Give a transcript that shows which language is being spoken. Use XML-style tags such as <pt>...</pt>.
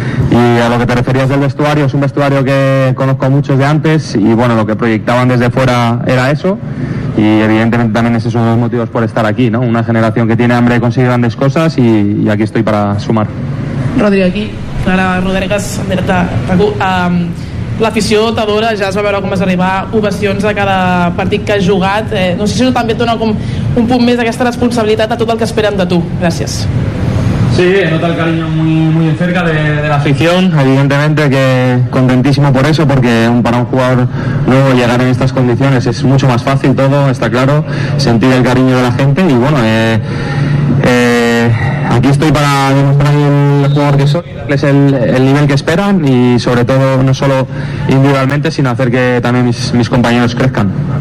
<es>Y a lo que te referías del vestuario, es un vestuario que conozco muchos de antes y bueno, lo que proyectaban desde fuera era eso. Y evidentemente también es esos dos motivos por estar aquí, ¿no? Una generación que tiene hambre de conseguir grandes cosas y aquí estoy para sumar. Rodri, aquí, Clara Rodríguez, Andrés Tacu.</es> <ca>l'afició dotadora ja es va veure com es arribar ovacions a cada partit que has jugat. No sé si això també et dona com un punt més d'aquesta responsabilitat a tot el que esperen de tu. Gràcies.</ca> <es>Sí, nota el cariño muy de cerca de la afición, evidentemente que contentísimo por eso, porque para un jugador nuevo llegar en estas condiciones es mucho más fácil todo, está claro, sentir el cariño de la gente y bueno, aquí estoy para demostrar el jugador que soy, es el nivel que esperan y sobre todo no solo individualmente, sino hacer que también mis compañeros crezcan.</es>